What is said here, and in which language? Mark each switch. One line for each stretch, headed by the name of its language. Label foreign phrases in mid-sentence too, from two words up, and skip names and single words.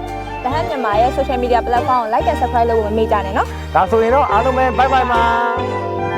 Burmese: တဟန်းမြန်မာရဲ့
English: social media platform
Burmese: ကို
English: like and subscribe
Burmese: လုပ်ဖို့မမေ့ကြနဲ့နော် ဒါဆိုရင်တော့အားလုံးပဲ
English: bye bye
Burmese: ပါ